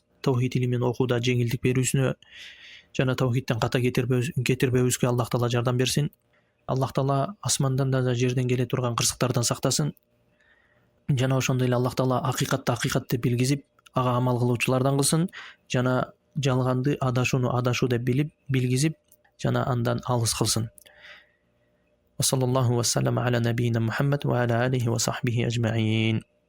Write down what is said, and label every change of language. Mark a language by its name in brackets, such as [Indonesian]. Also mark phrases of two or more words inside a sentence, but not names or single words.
[Kyrgyz] Тавхид илимин окууда жеңилдик берүүсүнө жана тавхидтен ката кетирбөбүзгө Аллах Таала жардам берсин. Аллах Таала асмандан да жерден келе турган кырсыктардан сактасын. Жана ошондой эле Аллах Таала акыйкат деп билгизип, ага амал кылуучулардан кылсын. Жана жалганды адашуу деп билгизип, жана андан алыс кылсын. [Arabic] وصلى الله وسلم على نبينا محمد وعلى آله وصحبه أجمعين.